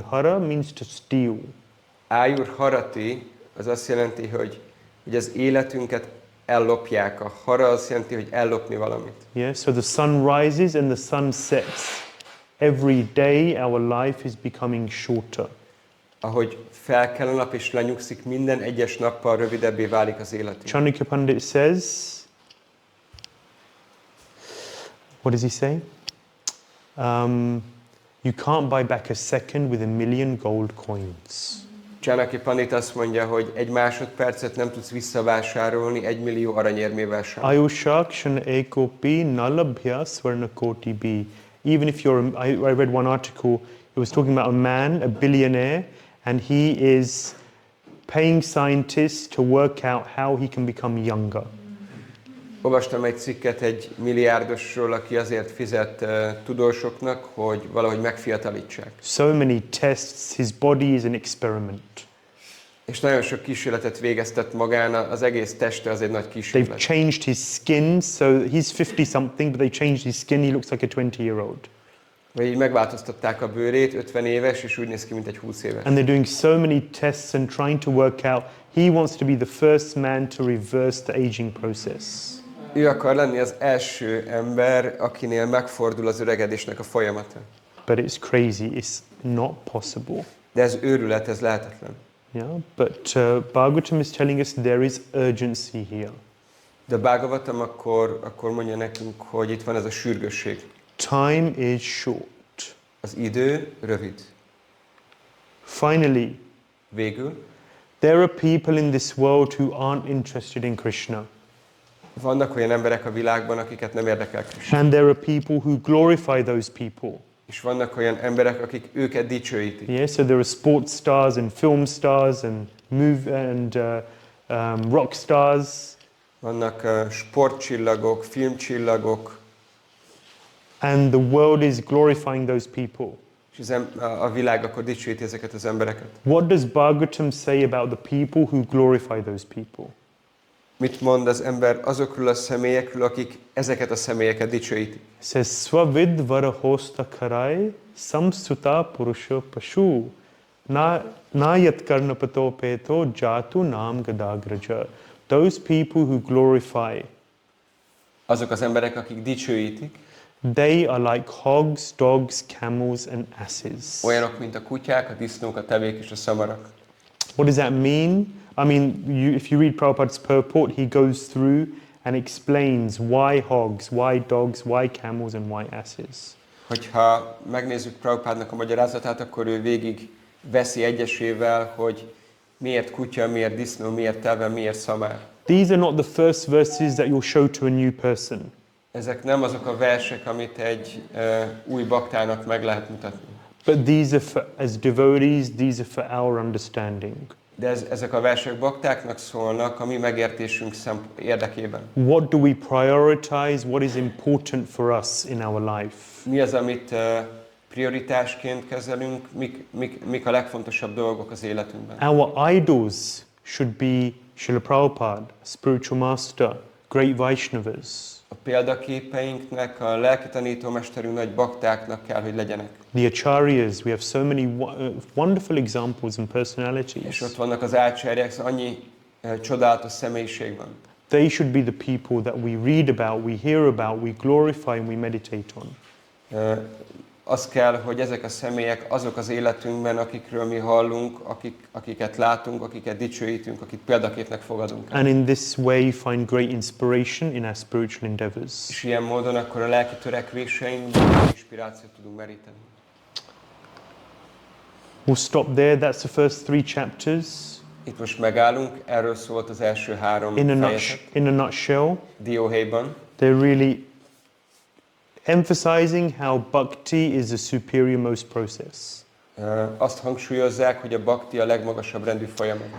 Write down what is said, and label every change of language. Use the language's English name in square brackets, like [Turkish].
[English] Hara means to steal. [Hungarian] Ájur harati, az azt jelenti, hogy az életünket ellopják. A hara azt jelenti, hogy ellopni valamit. [English] Yeah, so the sun rises and the sun sets. Every day our life is becoming shorter. [Hungarian] Ahogy felkel a nap és lenyugszik, minden egyes nappal rövidebbé válik az életünk. [English] Chanukya Pandit says, what does he say? You can't buy back a second with 1,000,000 gold coins. [Hungarian] Chanukya Pandit azt mondja, hogy egy másodpercet nem tudsz visszavásárolni 1 millió aranyérmével sem. [Sanskrit] Ayushak shan ekopi nalabhya swarnakoti bi. [English] Even if you're, I read one article, it was talking about a man, a billionaire, and he is paying scientists to work out how he can become younger. [Hungarian] Olvastam egy cikket egy milliárdosról, aki azért fizet tudósoknak, hogy valahogy megfiatalítsák. [English] So many tests, his body is an experiment. [Hungarian] És nagyon sok kísérletet végeztet magán, az egész teste az egy nagy [English] They've [Hungarian] kísérlet. [English] changed his skin, so he's 50 something, but they changed his skin, he looks like a 20-year-old. [Hungarian] Vagy így megváltoztatták a bőrét, 50 éves, és úgy néz ki, mint egy 20 éves. [English] And they're doing so many tests and trying to work out, he wants to be the first man to reverse the aging process. [Hungarian] Ő akar lenni az első ember, akinél megfordul az öregedésnek a folyamata. [English] But it's crazy, it's not possible. [Hungarian] De ez őrület, ez lehetetlen. [English] Yeah, but Bhagavatam is telling us there is urgency here. [Hungarian] De Bhāgavatam akkor mondja nekünk, hogy itt van ez a sürgősség. [English] Time is short. [Hungarian] Az idő rövid. [English] Finally, [Hungarian] Végül, [English] there are people in this world who aren't interested in Krishna. [Hungarian] vannak olyan emberek a világban, akiket nem érdekel Krishna. [English] And there are people who glorify those people. [Hungarian] És vannak olyan emberek, akik őket dicsőítik. [English] Yeah, so there are sports stars and film stars and rock stars. [Hungarian] Vannak sportcsillagok, filmcsillagok. [English] And the world is glorifying those people. [Hungarian] És a világ akkor dicsőíti ezeket az embereket. [English] What does Bhagavatam say about the people who glorify those people? [Hungarian] Mit mond az ember azokról a személyekről, akik ezeket a személyeket dicsőítik? [English] It says, [Sanskrit] Svavid varahosta karai samsuta purusha pashu nayat karnapato peto jatu nam gadagraja. [English] Those people who glorify, [Hungarian] Azok az emberek, akik dicsőítik, [English] they are like hogs, dogs, camels and asses. [Hungarian] olyanok, mint a kutyák, a disznók, a tevék és a szamarak. [English] What does that mean? I mean, if you read Prabhupada's purport, he goes through and explains why hogs, why dogs, why camels and why asses. [Hungarian] Hogyha megnézzük Prabhupádnak a magyarázatát, akkor ő végig veszi egyesével, hogy miért kutya, miért disznó, miért teve, miért szamár. [English] These are not the first verses that you'll show to a new person. [Hungarian] Ezek nem azok a versek, amit egy új baktának meg lehet mutatni. [English] But these are for, as devotees, these are for our understanding. [Hungarian] De ezek a versek baktáknak szólnak a mi megértésünk érdekében. [English] What do we prioritize? What is important for us in our life? [Hungarian] Mi az, amit prioritásként kezelünk? Mik a legfontosabb dolgok az életünkben? [English] Our idols should be Srila Prabhupada, spiritual master, great Vaishnavas. [Hungarian] A példaképeinknek, a lelki tanítómesterünk nagy baktáknak kell, hogy legyenek. [English] The acharyas, we have so many wonderful examples and [Hungarian] És [English] personalities. [Hungarian] ott vannak az ácsáriák, annyi csodálatos személyiség van. [English] They should be the people that we read about, we hear about, we glorify and we meditate on. [Hungarian] Az kell, hogy ezek a személyek azok az életünkben, akikről mi hallunk, akiket látunk, akiket dicsőítünk, akik példaképnek fogadunk. [English] And in this way find great inspiration in our spiritual endeavors. [Hungarian] És ilyen módon akkor a lelki törekvéseinkben inspirációt tudunk meríteni. [English] We'll stop there. That's the first 3 chapters. [Hungarian] Itt most megállunk, erről szólt az első 3 fejezet. [English] In a nutshell, [Hungarian] Dióhéjban. [English] they're really emphasizing how bhakti is the superior most process. [Hungarian] Azt hangsúlyozzák, hogy a bhakti a legmagasabb rendű folyamat.